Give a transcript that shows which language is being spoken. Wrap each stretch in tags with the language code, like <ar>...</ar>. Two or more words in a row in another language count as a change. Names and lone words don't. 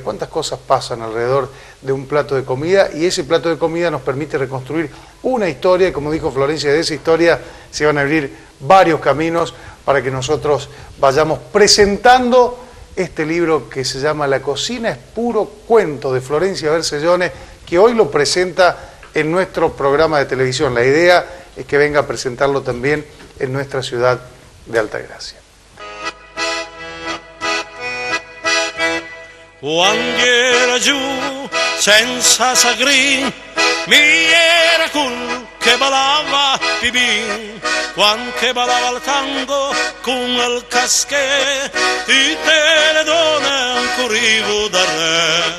<es>¿Cuántas cosas pasan alrededor de un plato de comida? Y ese plato de comida nos permite reconstruir una historia, y como dijo Florencia, de esa historia se van a abrir varios caminos para que nosotros vayamos presentando este libro que se llama La cocina es puro cuento, de Florencia Bercellone, que hoy lo presenta en nuestro programa de televisión. La idea es que venga a presentarlo también en nuestra ciudad de Altagracia.</es> <lmo>Quando era giù senza sagrin, mi era cul che ballava pipì, quando che ballava il tango con il casché, tutte le donne corrivo da re.</lmo>